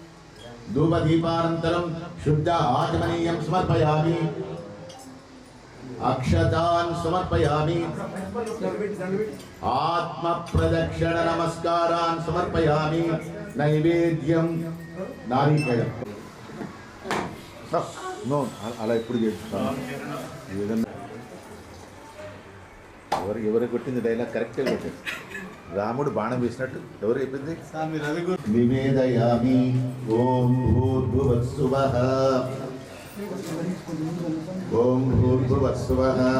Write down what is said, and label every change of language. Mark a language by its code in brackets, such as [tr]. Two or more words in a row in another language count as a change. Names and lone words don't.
[sa] ధూపదీపానంతరం శుద్ధ ఆచమనీయం సమర్పయామి अक्षतान् समर्पयामि आत्म प्रदक्षिण नमस्कारान् समर्पयामि नैवेद्यं नारिकेलं [te] नो అలా ఎప్పుడు చేస్తాను ఎవరు కొట్టింది డైలాగ్ కరెక్టే కొట్టింది రాముడు బాణం వేసినట్టు ఎవరు చెప్పింది [sa] నివేదయామి ఓం భూర్భువస్సువః ఓం భూర్భువస్సువః